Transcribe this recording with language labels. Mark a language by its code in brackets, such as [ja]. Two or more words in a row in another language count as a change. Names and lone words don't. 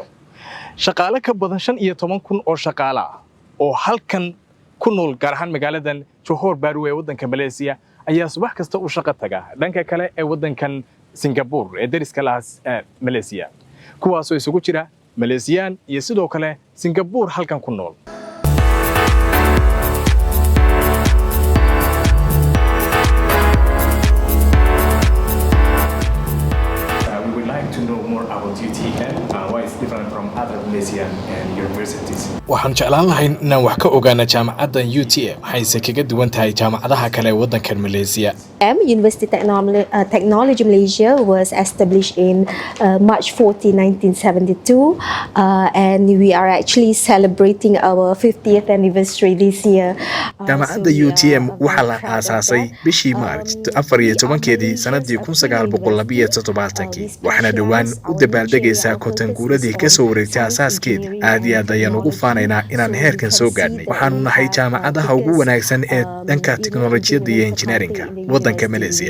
[so] shaqaale ka badan 15,000 oo shaqaale ah oo halkan ku nool gaar ahaan magaaladan Johor Bahru ee waddanka Malaysia ayaa subax kasta u shaqo taga dhanka kale ee waddankan Singapore ee dariska lahaas Malaysia kuwaas oo isugu jira Malaysian iyo sidoo kale Singapore halkan ku nool. [en] We would like to know more about UTM why it's different from other Malaysian universities. [so] waxaan jeclaan lahayn inaan wax ka ogaano jaamacaddan UTM waxayse kaga duwan tahay jaamacadaha kale ee waddankan Malaysia. [en] University Technology Malaysia was established in March 14, 1972 and we are actually celebrating our 50th anniversary this year. [so] jaamacadda UTM waxaa la aasaasay bishii March 14 sanadii 1972 waxaana dhawaan u dabaaldegaysaa kontanguuradii ka soo wareegtay aasaaskeedii. aad iyo aad ayaan ugu faanaynaa inaan heerkan soo gaadhnay. waxaanu nahay jaamacadaha ugu wanaagsan ee dhanka teknoolajiyadda iyo engineeringa waddanka Malaysia.